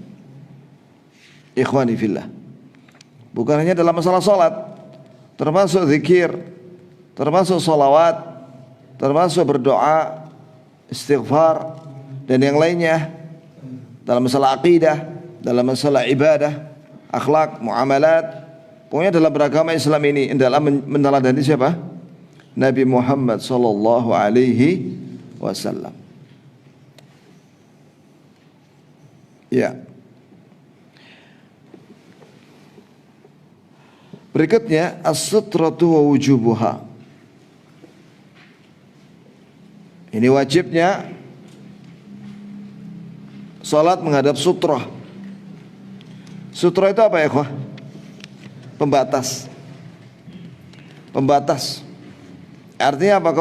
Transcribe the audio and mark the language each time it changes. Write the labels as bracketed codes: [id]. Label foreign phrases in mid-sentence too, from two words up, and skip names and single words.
[ar] إخواني في الله, [id] bukan hanya dalam masalah salat, termasuk zikir, termasuk salawat, termasuk berdoa, istighfar, dan yang lainnya, dalam masalah akidah, dalam masalah ibadah, akhlak, muamalat, pokoknya dalam beragama Islam ini dalam meneladani siapa? Nabi Muhammad [ar] صلى الله عليه وسلم. [id] Ya. [ar] Berikutnya السترة ووجوبها. [id] Ini wajibnya salat menghadap sutrah. Sutra itu apa ya, ikhwah? Pembatas. Pembatas. Artinya apa?